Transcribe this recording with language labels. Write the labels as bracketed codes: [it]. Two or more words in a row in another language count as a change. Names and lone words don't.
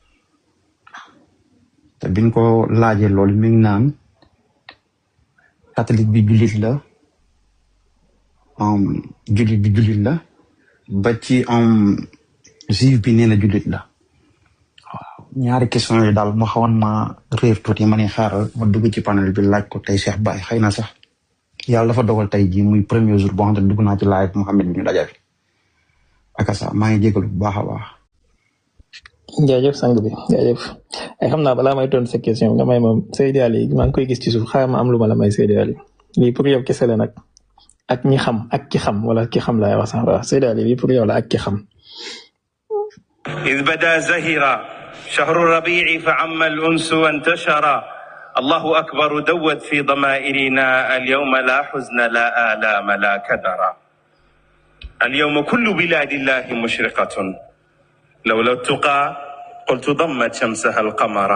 [wo] te biñ ko laajee loolu mi ngi naan catholique bi jullit la ba ci juif bi nee na jullit la waaw ñaari question yooyu daal ma xawoon ma réer tuuti ma ne xaaral ma dugg ci panel bi laaj ko tey Cheikh Baye xëy na sax yàlla dafa dogal tey jii muy [fr] premier jour [wo] boo xam ne dugg naa ci laaj Mouhamed bi ñu dajal akasa maa ngi jégalu bu baax a baax. jaajëf sang bi jaajëf ay xam naa balaa may tontu sa question nga may moom Seydi Ali maa ngi koy gis ci suuf xaaral ma am lu ma la may Seydi Ali lii pour yow kese la nag ak ñi xam ak ki xam wala ki xam laay wax sax waaw Seydi Ali lii pour yow la ak ki xam. [ar] إذ بدا زهرا شهر الربيع فعم الأنس وانتشرا الله أكبر دوت في ضمائرنا اليوم لا حزن لا آلام لا كدرا اليوم كل بلاد الله مشرقة لولا التقى قلت ضمت شمسها القمر